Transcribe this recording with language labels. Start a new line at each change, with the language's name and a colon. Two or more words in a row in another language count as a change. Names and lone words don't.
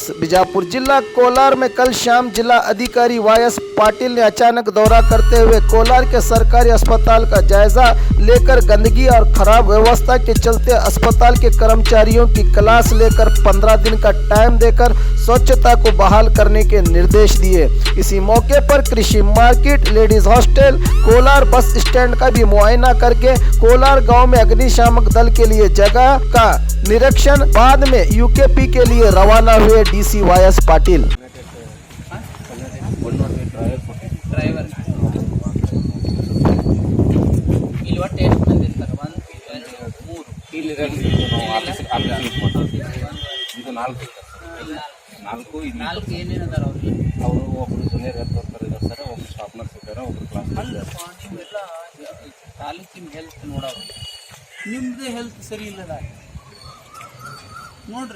Hindi: बीजापुर जिला कोलार में कल शाम जिला अधिकारी वायस पाटिल ने अचानक दौरा करते हुए कोलार के सरकारी अस्पताल का जायजा लेकर गंदगी और खराब व्यवस्था के चलते अस्पताल के कर्मचारियों की क्लास लेकर 15 दिन का टाइम देकर स्वच्छता को बहाल करने के निर्देश दिए। इसी मौके पर कृषि मार्केट,
English: ladies hostel,
Hindi: कोलार
English: bus stand
Hindi: का भी मुआयना करके कोलार गांव में अग्निशामक दल के लिए जगह का निरीक्षण, बाद में यूकेपी के लिए रवाना हुए डीसी वायस पाटिल।
Kannada: ನಾಲ್ಕು ಏನೇನದಾರ ಅವರು ಒಬ್ಬರು
English: junior health worker
Kannada: ಇದ್ದಾರೆ ಸರ್, ಒಬ್ರು
English: staff nurse
Kannada: ಇದ್ದಾರೆ, ಒಬ್ರು ಕ್ಲಾಸ್ ನೀವೆಲ್ಲ ತಾಲೂಕಿನ ಹೆಲ್ತ್ ನೋಡೋರು, ನಿಮ್ಮದು ಹೆಲ್ತ್ ಸರಿ ಇಲ್ಲದ ನೋಡ್ರಿ.